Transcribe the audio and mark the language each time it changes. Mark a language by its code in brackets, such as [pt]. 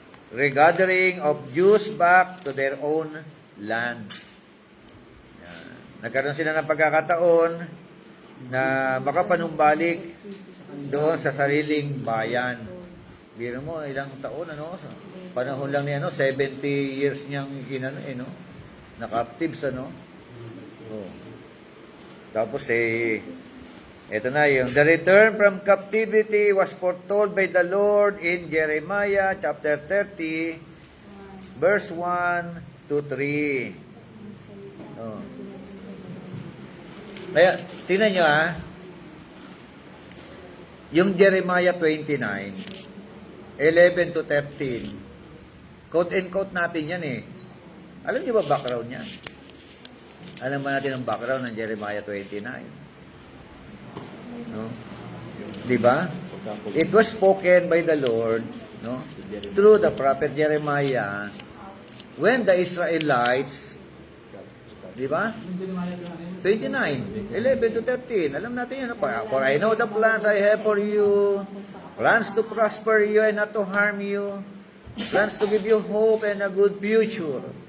[en] Regathering of Jews back to their own land. [tl] Yan. Nagkaroon sila ng pagkakataon na makapanumbalik doon sa sariling bayan. Biro mo, ilang taon, ano? Panahon lang niya, 70 years niyang inano, no? Na-captives, ano? Oh. Tapos, ito na yung, [en] the return from captivity was foretold by the Lord in Jeremiah chapter 30, verse 1 to 3. Oh. [tl] Kaya, tingnan nyo yung Jeremiah 29, 11 to 13, [en] quote and quote [tl] natin yan Alam niyo ba background niya? Alam ba natin ang background ng Jeremiah 29? No? Di ba? [en] It was spoken by the Lord, no? Through the prophet Jeremiah when the Israelites, [tl] di ba? Yung Jeremiah 29, 11 to 13. Alam natin yan. [en] For I know the plans I have for you, plans to prosper you and not to harm you, plans to give you hope and a good future.